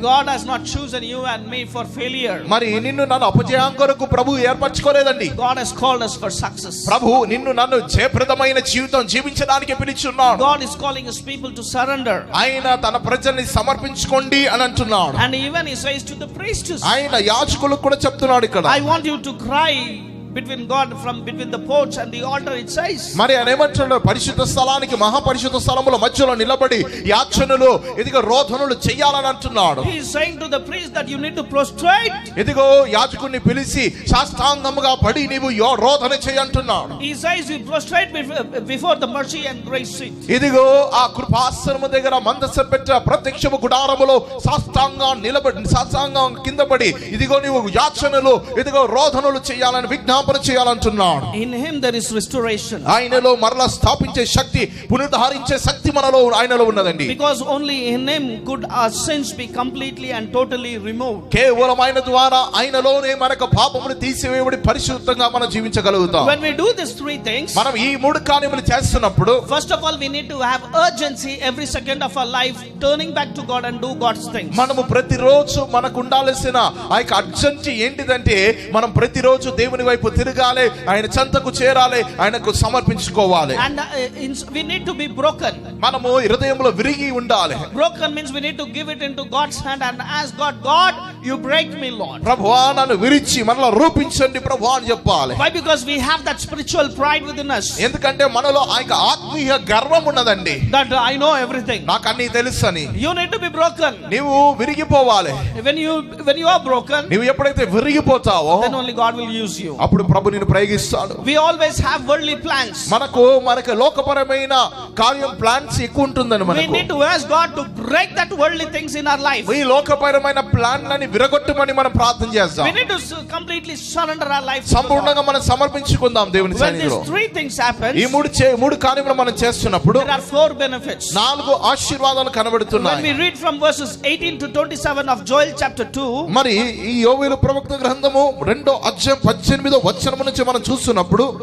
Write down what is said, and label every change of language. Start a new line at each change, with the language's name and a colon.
English: God has not chosen you and me for failure.
Telugu: మరి నిన్ను నన్ను అపజయం కొరకు ప్రభు ఏర్పరచుకోలేదండి.
English: God has called us for success.
Telugu: ప్రభు నిన్ను నన్ను జయప్రదమైన జీవితం జీవించడానికి పిలుచున్నాడు.
English: God is calling his people to surrender.
Telugu: ఆయన తన ప్రజల్ని సమర్పించుకోండి అని అంటున్నాడు.
English: And even he says to the priests,
Telugu: ఆయన యాజకులకు కూడా చెప్తున్నాడు ఇక్కడ.
English: I want you to cry between the porch and the altar, it says.
Telugu: మరి ఆయన ఏమంటున్నాడు, పరిశుద్ధ స్థలానికి మహాపరిశుద్ధ స్థలముల మధ్యలో నిలబడి యాచనలు ఇదిగో రోదనలు చేయాలని అంటున్నాడు.
English: He is saying to the priest that you need to prostrate.
Telugu: ఇదిగో యాజకుడిని పిలిచి సాష్టాంగముగా పడి నీవు రోదన చేయంటున్నాడు.
English: He says you prostrate before the mercy and grace seat.
Telugu: ఇదిగో ఆ కృపాసనము దగ్గర మందసం పెట్ట ప్రత్యక్షపు గుడారములో సాష్టాంగం కింద పడి ఇదిగో నీవు యాచనలు ఇదిగో రోదనలు చేయాలని విజ్ఞాపన చేయాలంటున్నాడు.
English: In him there is restoration.
Telugu: ఆయనలో మరలా స్థాపించే శక్తి, పునరుద్ధరించే శక్తి మనలో ఆయనలో ఉన్నదండి.
English: Because only in him could our sins be completely and totally removed.
Telugu: కేవలం ఆయన ద్వారా ఆయనలోనే మనకు పాపములు తీసివేయబడి పరిశుద్ధంగా మనం జీవించగలుగుతాం.
English: When we do these three things,
Telugu: మనం ఈ మూడు కార్యములు చేస్తున్నప్పుడు
English: first of all we need to have urgency every second of our life, turning back to God and do God's things.
Telugu: మనము ప్రతిరోజు మనకు ఉండాల్సిన ఆ యొక్క అర్జెంట్ ఏంటిదంటే మనం ప్రతిరోజు దేవుని వైపు తిరగాలి, ఆయన చెంతకు చేరాలి, ఆయనకు సమర్పించుకోవాలి.
English: And we need to be broken.
Telugu: మనము హృదయంలో విరిగి ఉండాలి.
English: Broken means we need to give it into God's hand and ask God, you break me, Lord.
Telugu: ప్రభువా నన్ను విరిచి మనలో రూపించండి ప్రభువా అని చెప్పాలి.
English: Why? Because we have that spiritual pride within us.
Telugu: ఎందుకంటే మనలో ఆ యొక్క ఆత్మీయ గర్వం ఉన్నదండి.
English: That I know everything.
Telugu: నాకు అన్నీ తెలుసని.
English: You need to be broken.
Telugu: నీవు విరిగిపోవాలి.
English: When you are broken,
Telugu: నీవు ఎప్పుడైతే విరిగిపోతావో
English: then only God will use you.
Telugu: అప్పుడు ప్రభు నిన్ను ప్రయోగిస్తాడు.
English: We always have worldly plans.
Telugu: మనకు లోకపరమైన కార్యం ప్లాన్స్ ఎక్కువ ఉంటుందని
English: We
Telugu: మనకు.
English: need to ask God to break that worldly things in our life.
Telugu: ఈ లోకపరమైన ప్లాన్లని విరగొట్టమని మనం ప్రార్థన చేస్తాం.
English: We need to completely surrender our life.
Telugu: సంపూర్ణంగా మనం సమర్పించుకుందాం దేవుని
English: When these
Telugu: సన్నిధిలో.
English: three things happen,
Telugu: ఈ మూడు కార్యములు మనం చేస్తున్నప్పుడు
English: there are 4 benefits.
Telugu: 4 ఆశీర్వాదాలు
English: When
Telugu: కనబడుతున్నాయి.
English: we read from verses 18 to 27 of Joel chapter 2,
Telugu: మరి ఈ యోవేలు ప్రవక్త గ్రంథము 2వ అధ్యాయం 18వ వచనం నుంచి మనం చూస్తున్నప్పుడు